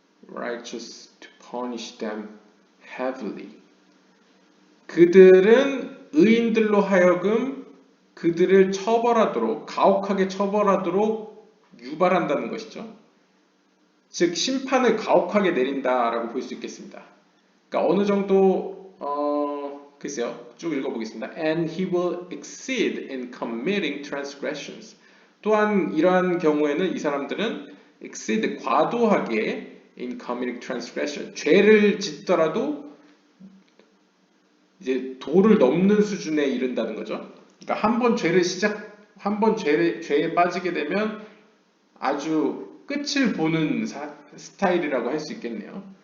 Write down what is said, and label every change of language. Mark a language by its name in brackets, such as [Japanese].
[English] Righteous to punish them heavily. [Korean] 그들은 의인들로 하여금 그들을 처벌하도록, 가혹하게 처벌하도록 유발한다는 것이죠. 즉 심판을 가혹하게 내린다라고 볼 수 있겠습니다. 그러니까 어느 정도 글쎄요. 쭉 읽어보겠습니다. [English] And he will exceed in committing transgressions. [Korean] 또한 이러한 경우에는 이 사람들은 exceed 과도하게 [English] in committing transgression. [Korean] 죄를 짓더라도 이제 도를 넘는 수준에 이른다는 거죠. 그러니까 한 번 죄에 빠지게 되면 아주 끝을 보는 스타일이라고 할 수 있겠네요.